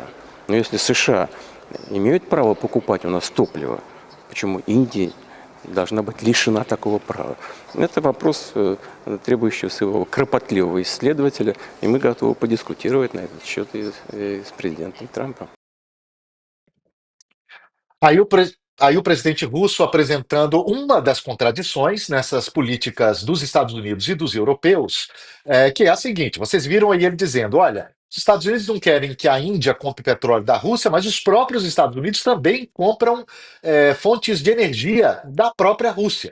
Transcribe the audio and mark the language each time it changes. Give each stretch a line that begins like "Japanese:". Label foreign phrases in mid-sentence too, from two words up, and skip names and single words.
Russian: Но если США имеют право покупать у нас топливо, почему Индия должна быть лишена такого права? Это вопрос, требующий своего кропотливого исследователя, и мы готовы подискутировать на этот счет и с президентом Трампом.
Portuguese: Aí o presidente russo apresentando uma das contradições nessas políticas dos Estados Unidos e dos europeus, que é a seguinte: vocês viram aí ele dizendo, olha, os Estados Unidos não querem que a Índia compre petróleo da Rússia, mas os próprios Estados Unidos também compram fontes de energia da própria Rússia.